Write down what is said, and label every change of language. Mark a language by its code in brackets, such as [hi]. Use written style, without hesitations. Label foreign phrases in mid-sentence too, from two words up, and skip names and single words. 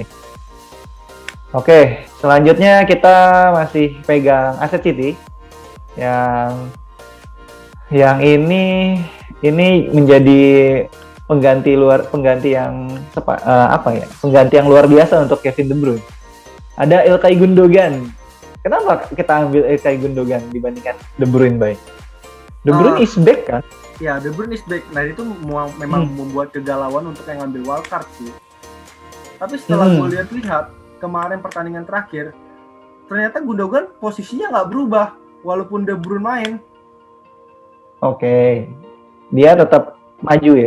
[id] Oke, selanjutnya kita masih pegang aset City yang ini menjadi pengganti yang luar biasa untuk Kevin De Bruyne. Ada Ilkay Gundogan. Kenapa kita ambil Ilkay Gundogan dibandingkan De Bruyne, Bay? [en] De Bruyne is back [id] kan? Ya, [en] De Bruyne is back. [id] Nah, itu memang membuat kegalauan untuk yang ngambil wildcard sih. Tapi setelah gue lihat kemarin pertandingan terakhir, ternyata Gundogan posisinya nggak berubah walaupun De Bruyne main. Oke. Dia tetap maju ya?